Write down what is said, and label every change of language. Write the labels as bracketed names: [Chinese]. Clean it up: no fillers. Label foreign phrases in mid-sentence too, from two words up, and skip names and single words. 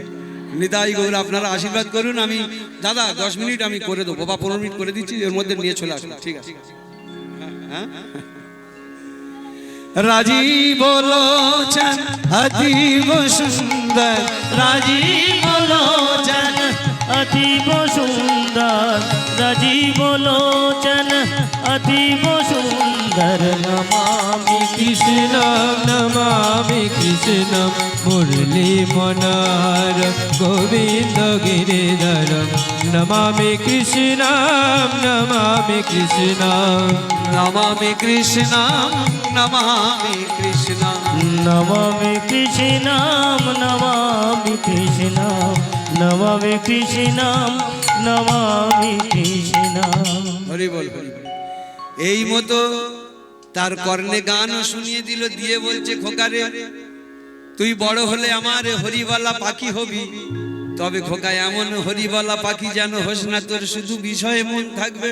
[Bangla] নিতাই গৌর আপনারা আশীর্বাদ করুন আমি দাদা 10 মিনিট আমি করে দেবো বা 15 মিনিট করে দিচ্ছি এর মধ্যে নিয়ে চলে আসুন ঠিক আছে [Sanskrit] রাজীব লোচন অতীব সুন্দর राजीव लोचन अतीब सुंदर राजीव लोचन अतीब सुंदर नमामि कृष्णम नमामि कृष्णम मुरली मनोहर गोविंद गिरिधर नमामि कृष्णम नमामि कृष्णम নমামি কৃষ্ণ নমামি কৃষ্ণ नमामि कृष्णं नमामि कृष्णं नमामि कृष्णं नमामि कृष्णं [Bangla] হরি বল হরি বল। এই মতো তার কর্ণে গানও শুনিয়ে দিল, দিয়ে বলছে খোকারে তুই বড় হলে আমার হরিবালা পাখি হবি, তবে খোকা এমন হরিবালা পাখি যেন হোস না তোর শুধু বিষয়ে মন থাকবে।